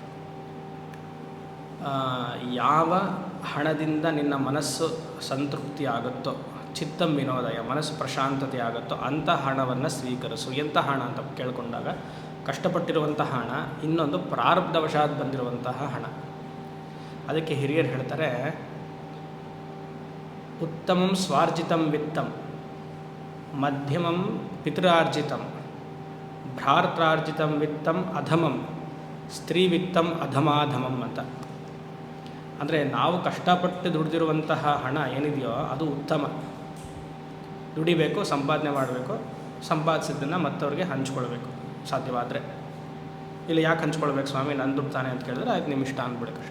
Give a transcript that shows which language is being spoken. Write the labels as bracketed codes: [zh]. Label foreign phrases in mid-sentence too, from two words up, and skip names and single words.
[kn] ಯಾವ ಹಣದಿಂದ ನಿನ್ನ ಮನಸ್ಸು ಸಂತೃಪ್ತಿ ಆಗುತ್ತೋ, [sa] ಚಿತ್ತಂ ವಿನೋದಯ, [kn] ಮನಸ್ಸು ಪ್ರಶಾಂತತೆ ಆಗುತ್ತೋ ಅಂಥ ಹಣವನ್ನು ಸ್ವೀಕರಿಸು. ಎಂಥ ಹಣ ಅಂತ ಕೇಳಿಕೊಂಡಾಗ ಕಷ್ಟಪಟ್ಟಿರುವಂಥ ಹಣ, ಇನ್ನೊಂದು ಪ್ರಾರಬ್ಧವಶಾತ್ ಬಂದಿರುವಂತಹ ಹಣ. ಅದಕ್ಕೆ ಹಿರಿಯರು ಹೇಳ್ತಾರೆ, [sa] ಉತ್ತಮಂ ಸ್ವಾರ್ಜಿತಂ ವಿತ್ತಂ, ಮಧ್ಯಮಂ ಪಿತೃರ್ಜಿತಂ, ಭ್ರಾತೃರ್ಜಿತಂ ವಿತ್ತಂ ಅಧಮಂ, ಸ್ತ್ರೀ ವಿತ್ತಂ ಅಧಮಾಧಮಂ ಅಂತ. [kn] ಅಂದರೆ ನಾವು ಕಷ್ಟಪಟ್ಟು ದುಡಿದಿರುವಂತಹ ಹಣ ಏನಿದೆಯೋ ಅದು ಉತ್ತಮ. ದುಡಿಬೇಕು, ಸಂಪಾದನೆ ಮಾಡಬೇಕು, ಸಂಪಾದಿಸಿದ್ದನ್ನು ಮತ್ತವ್ರಿಗೆ ಹಂಚ್ಕೊಳ್ಬೇಕು ಸಾಧ್ಯವಾದರೆ. ಇಲ್ಲ, ಯಾಕೆ ಹಂಚ್ಕೊಳ್ಬೇಕು ಸ್ವಾಮಿ, ನನ್ನ ದುಡ್ಡು ತಾನೆ ಅಂತ ಕೇಳಿದ್ರೆ ಆಯ್ತು, ನಿಮ್ಮ ಇಷ್ಟ ಅಂದ್ಬಿಡಬೇಕಷ್ಟೆ.